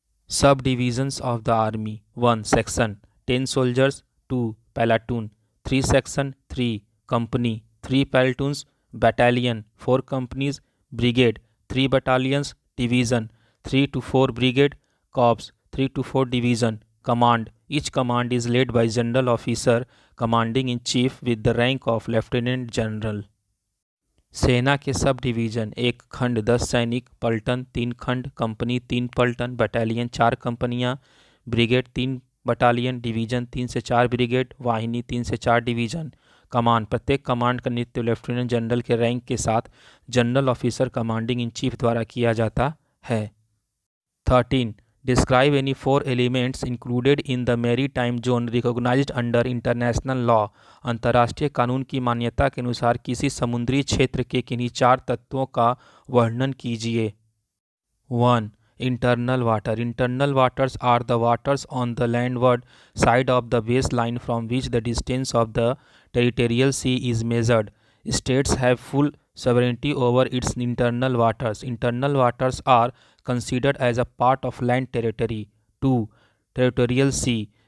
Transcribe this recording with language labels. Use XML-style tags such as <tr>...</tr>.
<en>सब divisions of the army. 1. Section 10 soldiers. 2. Platoon 3 section 3 company 3 platoons battalion 4 companies brigade 3 battalions division 3 to 4 brigade corps 3 to 4 division command. Each command is led by general officer commanding in chief with the rank of lieutenant general.</en> <hi>सेना के sub division. 1 खंड 10 सैनिक, पलटन 3 खंड, company 3 पलटन, battalion 4 कंपनियां, brigade 3 battalion, division 3 से 4 brigade, वाहिनी 3 से 4 डिवीजन। कमांड। प्रत्येक कमांड का नेतृत्व लेफ्टिनेंट जनरल के रैंक के साथ general officer commanding in chief द्वारा किया जाता है। 13.</hi> <en>Describe any 4 elements included in the maritime zone recognized under international law.</en> <hi>अंतर्राष्ट्रीय कानून की मान्यता के अनुसार किसी समुद्री क्षेत्र के किन्हीं 4 तत्वों का वर्णन कीजिए।</hi> <en>1. Internal water. Internal waters are the waters on the landward side of the baseline from which the distance of the territorial sea is measured. States have full sovereignty over its internal waters. Internal waters are considered as a part of land territory. 2. Territorial sea.</en>